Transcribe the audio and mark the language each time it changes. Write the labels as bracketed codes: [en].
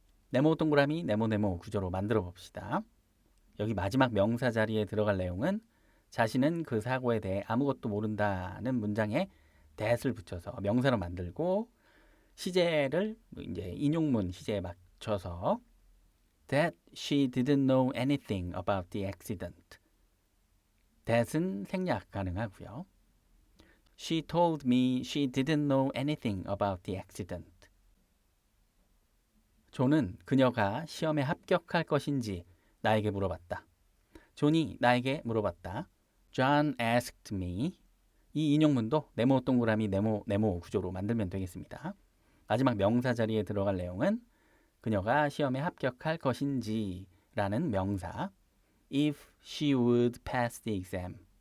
[ko] 네모 동그라미 네모 구조로 만들어 봅시다. 여기 마지막 명사 자리에 들어갈 내용은 자신은 그 사고에 대해 아무것도 모른다는 문장에 that을 붙여서 명사로 만들고 시제를 이제 인용문 시제에 맞춰서 [en] that she didn't know anything about the accident. [ko] that은 생략 가능하고요. [en] She told me she didn't know anything about the accident. [ko] 존은 그녀가 시험에 합격할 것인지 나에게 물어봤다. 존이 나에게 물어봤다. [en] John asked me. [ko] 이 인용문도 네모 동그라미 네모 구조로 만들면 되겠습니다. 마지막 명사 자리에 들어갈 내용은 그녀가 시험에 합격할 것인지 라는 명사 [en] if she would pass the exam.